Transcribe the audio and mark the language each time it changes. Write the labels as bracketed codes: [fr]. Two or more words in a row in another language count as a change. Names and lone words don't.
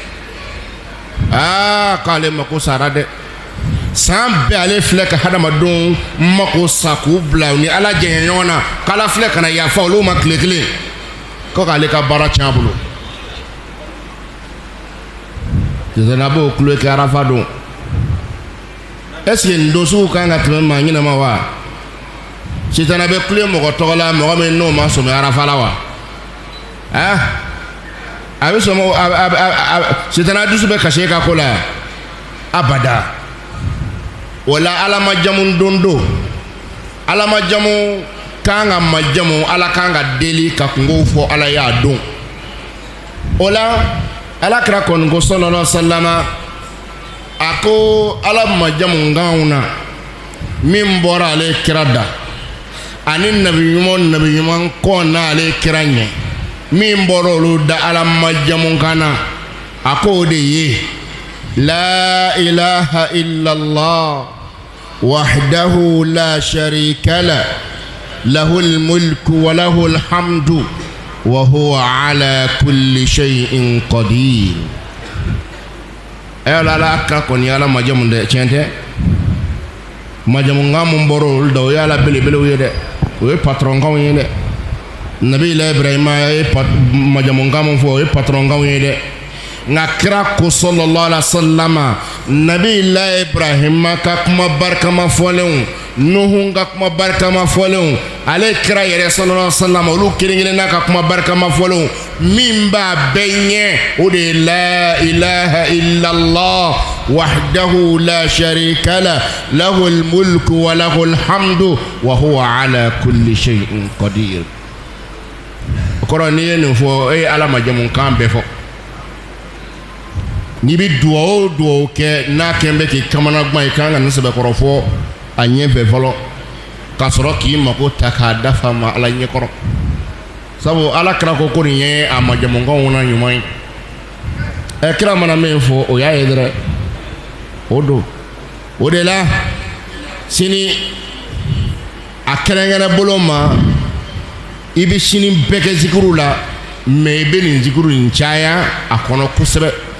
[bm] k'ale mako sara dɛ san bɛɛ ale filɛ ka hadamadenw mako sa k'u bila ni ala jɛɲɛ ɲɔgɔn na k'ala filɛ ka na yafa olu ma tile kelen ko k'ale ka baara tiɲɛ a bolo sitana b'o kule kɛ arafa don [fr] est-ce que [bm] nin don sugu kan ka tɛmɛ maa ɲɛnama wa sitana bɛ kule mɔgɔ tɔgɔ la mɔgɔ min n'o ma sɔmi arafa la wa a bɛ sɔn sitana dusu bɛ kasi ka ko la abada o la ala majamu don ala majamu kan ka majamu ala kan ka deli ka kungow fɔ ala y'a don o la ala kira kɔni ko sallallahu [ar] عليه وسلم [bm] a ko ala majamu kanw na min bɔra ale kira da ani nabi ɲuman kɔn n'ale kira ɲɛ min bɔra olu da ala majamu kan na a ko o de ye [ar] لا إله إلا الله وحده لا شريك له له الملك وله الحمد وهو على كل شيء قدير [bm] la la ka kɔni ala majamu de tiɲɛ tɛ majamu kan mun bɔra olu da o ye ala belebelew ye dɛ o ye patron kanw ye dɛ nabi ibrahima ye majamu kan mun fɔ o ye patron kanw ye dɛ nka kira ko [ar] صلى الله عليه وسلم [bm] nabi ibrahima ka kuma barikama fɔlenw nuhu ka kuma barikama fɔlenw ale kira yɛrɛ [ar] صلى الله عليه وسلم [bm] olu kelen n'a ka kuma barikama fɔlenw min b'a bɛɛ ɲɛ o de ye [ar] لا إله إلا الله وحده لا شريك له له الملك وله الحمد وهو على كل شيء قدير [bm] o kɔrɔ n'i ye nin fɔ e ye ala majamu kan bɛɛ fɔ n'i bɛ duwawu o duwawu kɛ n'a kɛn bɛ k'i kamana gan i kan ka nin sɛbɛkɔrɔ fɔ a ɲɛfɛ fɔlɔ ka sɔrɔ k'i mako ta k'a dafa ma ala ɲɛkɔrɔ sabu ala kira ko nin ye a majamukanw na ɲuman ye kira mana min fɔ o y'a ye dɛrɛ o don o de la sini a kɛrɛnkɛrɛn bolo ma i bɛ sini bɛɛ kɛ zikiru la mɛ i bɛ nin zikiru nin caya a kɔnɔ kosɛbɛ